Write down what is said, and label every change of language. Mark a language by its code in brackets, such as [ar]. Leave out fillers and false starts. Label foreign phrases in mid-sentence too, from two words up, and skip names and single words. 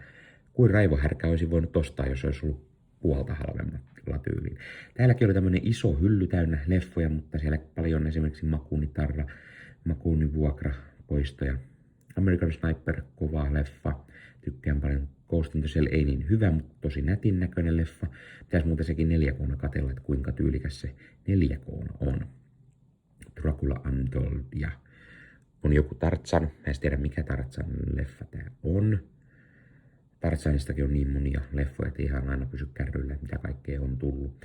[fi] Kuin raivohärkä olisi voinut ostaa, jos olisi ollut puolta halvemmalla tyyliin. Täälläkin oli tämmöinen iso hylly täynnä leffoja, mutta siellä paljon esimerkiksi Makunitarra, Makunivuokra, poistoja. American Sniper, kova leffa. Tykkään paljon. Ghost in the Shell ei niin hyvä, mutta tosi nätin näköinen leffa. Pitäisi muuten sekin 4K:na katsella, että kuinka tyylikäs se 4K on. Dracula Untold ja on joku Tarzan. Mä en tiedä mikä Tarzan leffa tää on. Tarzanistakin on niin monia leffoja, että ihan aina pysy kärryillä, mitä kaikkea on tullut.